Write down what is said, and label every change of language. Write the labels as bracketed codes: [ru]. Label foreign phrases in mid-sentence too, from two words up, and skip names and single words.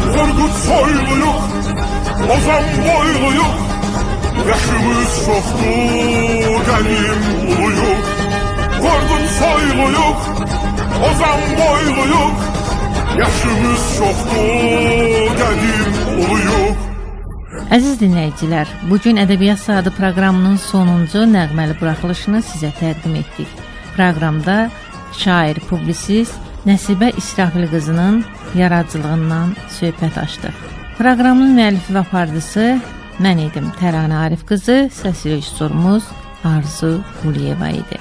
[tr] Korkut soyluyuk, Ozan boyluyuk, yaşımız çoktu, gelim uluyuk. Korkut soyluyuk, Ozan boyluyuk, yaşımız çoktu, gelim uluyuk. [az] Əziz dinləyicilər, bugün Ədəbiyyat Saatı proqramının sonuncu nəğməli buraxılışını sizə təqdim etdik. Proqramda şair, publisist Nəsibə İsrafil qızının yaradıcılığından söhbət açdıq. Proqramın müəllifi və aparıcısı mən idim, Təranə Arif qızı, səs rejissorumuz Arzu Quliyeva idi.